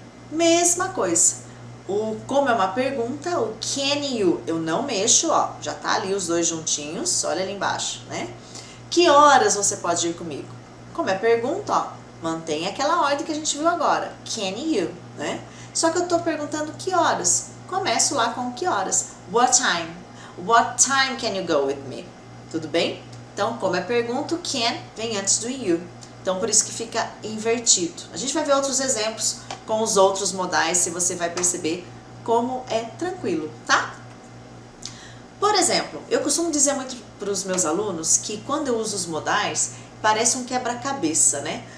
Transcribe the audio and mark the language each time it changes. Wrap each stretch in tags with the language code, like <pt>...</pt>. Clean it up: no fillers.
<pt>Mesma coisa. O como é uma pergunta, o can you, eu não mexo, ó, já tá ali os dois juntinhos, olha ali embaixo, né? Que horas você pode ir comigo? Como é pergunta, ó, mantém aquela ordem que a gente viu agora, can you, né? Só que eu tô perguntando que horas. Começo lá com que horas.</pt> <en>What time? What time can you go with me?</en> <pt>Tudo bem? Então, como é pergunta, o can vem antes do you. Então, por isso que fica invertido. A gente vai ver outros exemplos com os outros modais, se você vai perceber como é tranquilo, tá? Por exemplo, eu costumo dizer muito para os meus alunos que quando eu uso os modais, parece um quebra-cabeça, né?</pt>